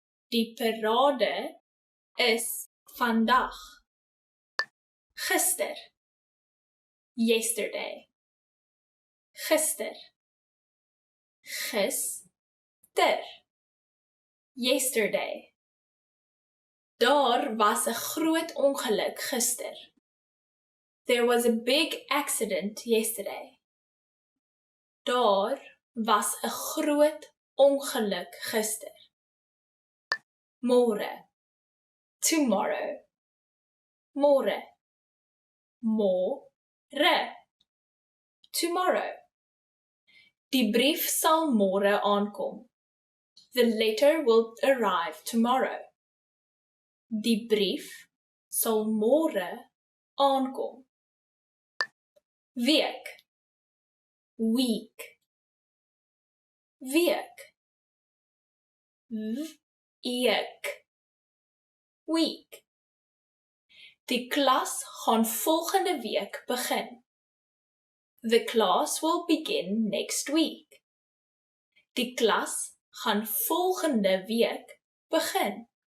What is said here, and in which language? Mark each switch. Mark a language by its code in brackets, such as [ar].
[af] Die parade is vandag. Gister, yesterday. Gister, gister, yesterday. Daar was 'n groot ongeluk gister. [en] There was a big accident yesterday. [af] Daar was 'n groot ongeluk gister. Môre, tomorrow. Môre, môre, tomorrow. Die brief sal môre aankom. [en] The letter will arrive tomorrow. [af] Die brief sal môre aankom. Week, week, week. Eek. Week. Die klas gaan volgende week begin. [en] The class will begin next week. [af] Die klas gaan volgende week begin.